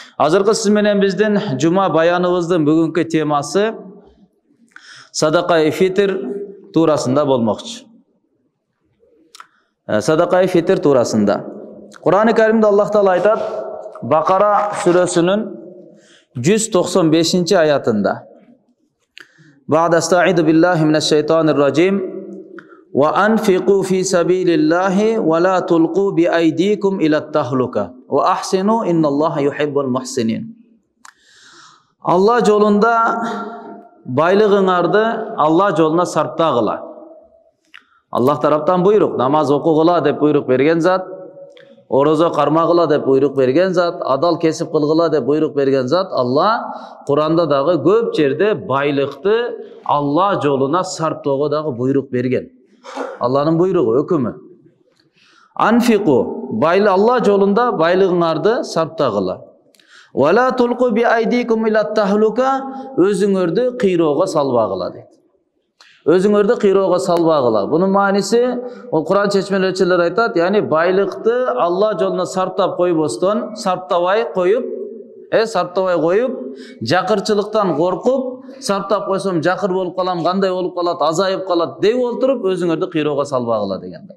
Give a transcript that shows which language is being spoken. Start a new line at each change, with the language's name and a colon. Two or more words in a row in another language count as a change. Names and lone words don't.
Kyrgyz: Азыркы сиз менен биздин жума баяныбыздын бүгүнкү темасы садака-и фитр туурасында болмокчу. Садака-и фитр туурасында. Кур'ан-ы Каримде Аллах Таала айтат, Бакара сүрөсүнүн 195 аятында.
Arabic: بعد أستعيذ بالله من الشيطان الرجيم وأنفقوا في سبيل الله ولا تلقوا بأيديكم إلى التهلكة وأحسنوا إن الله يحب المحسنين.
Kyrgyz: Алла жолунда байлыгыңарды Алла жолуна сарптагыла. Аллах тараптан буйрук, намаз окугула деп буйрук берген зат, орозо кармагыла деп буйрук берген зат, адал кесип кылгыла деп буйрук берген зат. Алла Куранда дагы көп жерде байлыкты Алла жолуна сарптоого дагы буйрук берген. Алланын буйругу, өкүмү. Анфиqu, Алла жолунда байлыгыңарды сарптагыла.
Arabic: ولا تلقوا بأيديكم إلى التهلكة,
Kyrgyz: өзүңөрдү кыйроого салбагыла дейт. Өзүңөрдү кыйроого салбагыла. Бунун мааниси, Кур'ан чечмелечилер айтат, яни байлыкты Алла жолуна сарптап койбостон, сарптабай коюп, жакырчылыктан коркуп, сарптап койсом жакыр болуп калам, кандай болуп калат, азайып калат деп олтуруп, өзүңөрдү кыйроого салбагыла дегенде.